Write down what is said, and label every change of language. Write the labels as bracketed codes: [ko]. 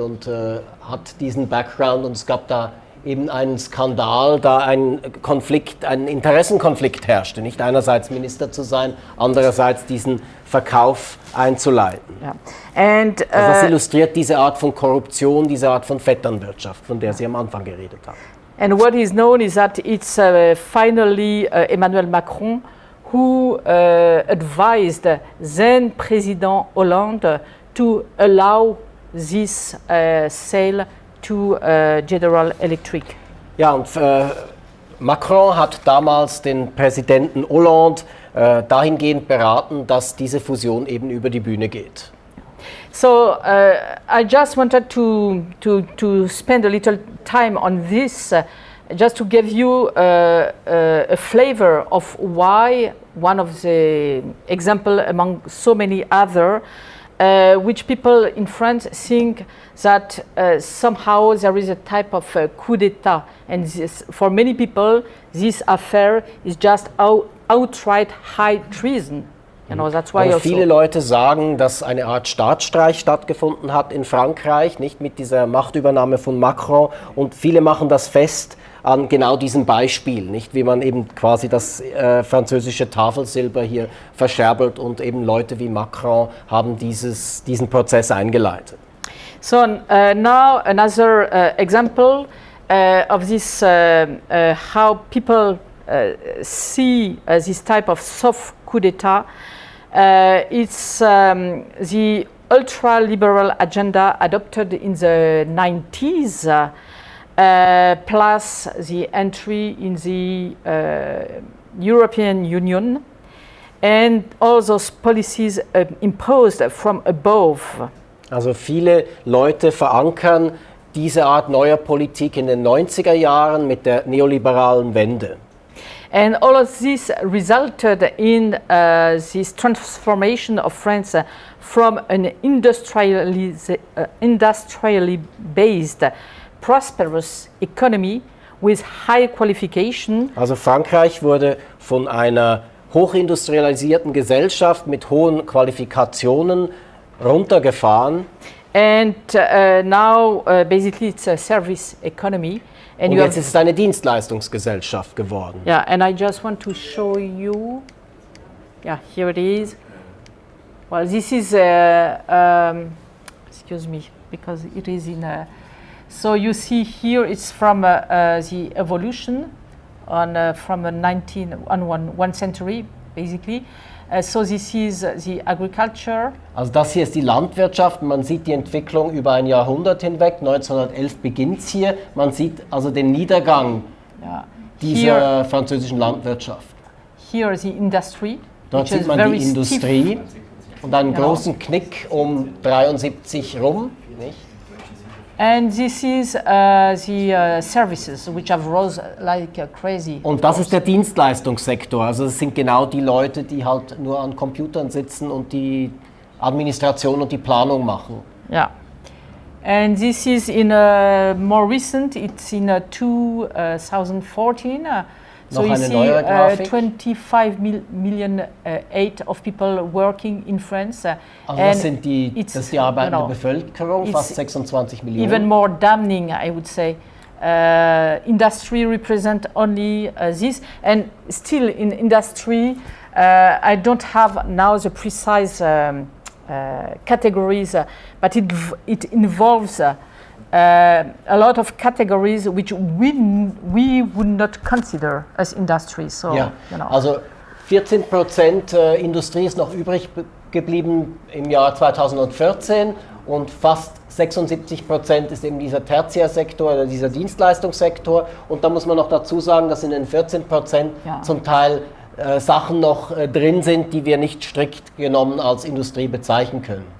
[de] Und hat diesen Background und es gab da eben einen Skandal, da ein Interessenkonflikt herrschte, nicht? Einerseits Minister zu sein, andererseits diesen Verkauf einzuleiten. [en] Yeah. And, [de] also das illustriert diese Art von Korruption, diese Art von Vetternwirtschaft, von der Sie am Anfang geredet haben. [en] And what is known is that it's finally Emmanuel Macron who advised then President Hollande to allow this sale to General Electric. [de] Ja, und Macron hat damals den Präsidenten Hollande dahingehend beraten, dass diese Fusion eben über die Bühne geht. [en] So I just wanted to spend a little time on this, just to give you a flavor of why one of the example among so many other, which people in France think that somehow there is a type of coup d'etat, and this, for many people this affair is just outright high treason. That's why [de] also viele Leute sagen, dass eine Art Staatsstreich stattgefunden hat in Frankreich, nicht mit dieser Machtübernahme von Macron, und viele machen das fest an genau diesem Beispiel, nicht, wie man eben quasi das französische Tafelsilber hier verscherbelt und eben Leute wie Macron haben diesen Prozess eingeleitet. [en] So now another example of this how people see this type of soft coup d'etat. It's the ultra-liberal agenda adopted in the 90s, plus the entry in the European Union, and all those policies imposed from above. [de] Also viele Leute verankern diese Art neuer Politik in den 90er Jahren mit der neoliberalen Wende. [en] And all of this resulted in this transformation of France from an industrially based, prosperous economy with high qualification. [de] Also Frankreich wurde von einer hochindustrialisierten Gesellschaft mit hohen Qualifikationen runtergefahren. [en] And now basically it's a service economy. [de] Und jetzt ist es eine Dienstleistungsgesellschaft geworden. [en] Yeah, and I just want to show you. Yeah, here it is. Well, this is excuse me, because it is in a. So you see here, it's from the evolution from one century, basically. So this is the agriculture. [de] Also das hier ist die Landwirtschaft. Man sieht die Entwicklung über ein Jahrhundert hinweg. 1911 beginnt es hier. Man sieht also den Niedergang dieser französischen Landwirtschaft. [en] Here the industry. [de] Dort sieht man die Industrie und einen großen Knick um 73 rum. Nicht? [en] And this is the services which have rose like crazy. [de] Und das ist der Dienstleistungssektor. Also das sind genau die Leute, die halt nur an Computern sitzen und die Administration und die Planung machen. [en] Yeah. And this is in more recent. It's in 2014. So you see 25 million of people working in France. [de] Also das ist die arbeitende Bevölkerung, fast 26 Millionen. [en] Even more damning, I would say. Industry represent only this, and still in industry, I don't have now the precise categories, but it involves a lot of categories which we would not consider as industry. So, [de] ja, [en] you know. [de] also 14% Industrie ist noch übrig geblieben im Jahr 2014 und fast 76% ist eben dieser Tertiärsektor oder dieser Dienstleistungssektor. Und da muss man noch dazu sagen, dass in den 14% zum Teil Sachen noch drin sind, die wir nicht strikt genommen als Industrie bezeichnen können.